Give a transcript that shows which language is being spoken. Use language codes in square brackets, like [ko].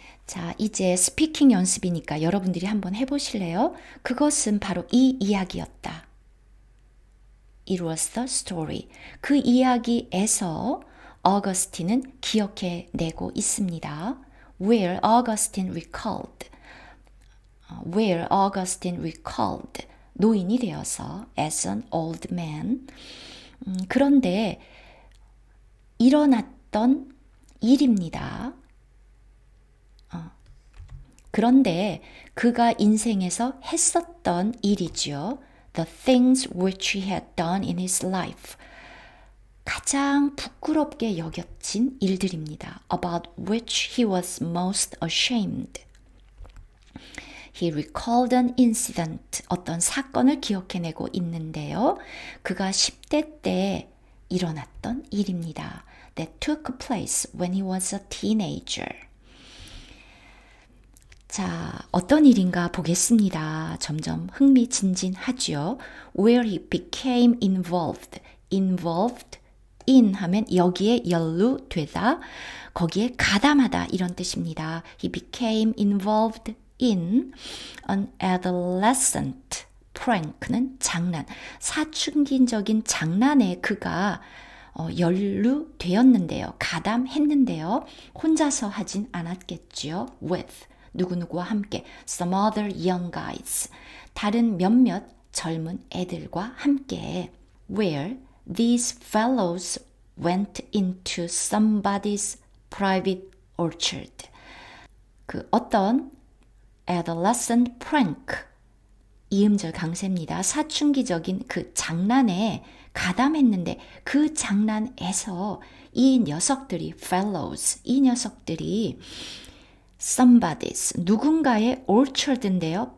[ko] 자, 이제 스피킹 연습이니까 여러분들이 한번 해보실래요? 그것은 바로 이 이야기였다. [en] It was the story. [ko] 그 이야기에서 어거스틴은 기억해내고 있습니다. [en] Where Augustine recalled. Where Augustine recalled. [ko] 노인이 되어서 [en] as an old man. [ko] 그런데 일어났던 일입니다. 그런데 그가 인생에서 했었던 일이죠. [en] The things which he had done in his life. [ko] 가장 부끄럽게 여겨진 일들입니다. [en] About which he was most ashamed. He recalled an incident. [ko] 어떤 사건을 기억해내고 있는데요. 그가 10대 때 일어났던 일입니다. [en] That took place when he was a teenager. [ko] 자, 어떤 일인가 보겠습니다. 점점 흥미진진하죠. [en] Where he became involved. [ko] Involved in 하면 여기에 연루되다, 거기에 가담하다 이런 뜻입니다. [en] He became involved in an adolescent prank는 [ko] 장난, 사춘기적인 장난에 그가 연루되었는데요. 가담했는데요. 혼자서 하진 않았겠죠. [en] With [ko] 누구누구와 함께 [en] some other young guys, [ko] 다른 몇몇 젊은 애들과 함께 [en] where these fellows went into somebody's private orchard. [ko] 그 어떤 adolescent prank, 이음절 강세입니다. 사춘기적인 그 장난에 가담했는데 그 장난에서 이 녀석들이 fellows, 이 녀석들이 somebody's, 누군가의 orchard인데요.